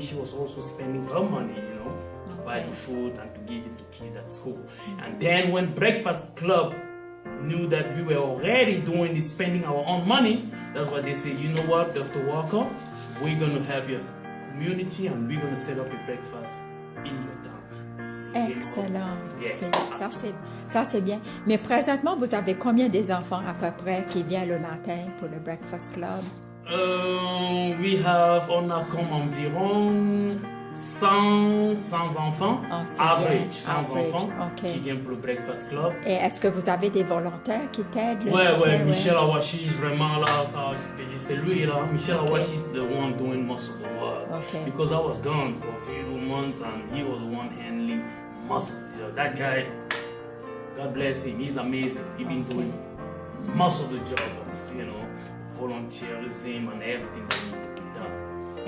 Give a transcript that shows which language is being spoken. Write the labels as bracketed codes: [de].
[en] She was also spending her money, to buy the food and to give it to kids at school. And then when Breakfast Club knew that we were already doing this, spending our own money, that's what they said, you know what, Dr. Walker, we're going to help your community and we're going to set up a breakfast in your town. Excellent. Yes. [fr] Ça, c'est bien. Mais présentement, vous avez combien des enfants à peu près qui viennent le matin pour le Breakfast Club? On a comme environ 100 enfants, average 100 enfants qui viennent pour le Breakfast Club. Et est-ce que vous avez des volontaires qui t'aident? Ouais, Michel Awashish, vraiment là, ça, je te dis, c'est lui là. [en] Michel Awashish is the one doing most of the work. Because I was gone for a few months and he was the one handling most of the job. That guy, God bless him, he's amazing. He's been doing most of the job of, volunteerism and everything that needs to be done.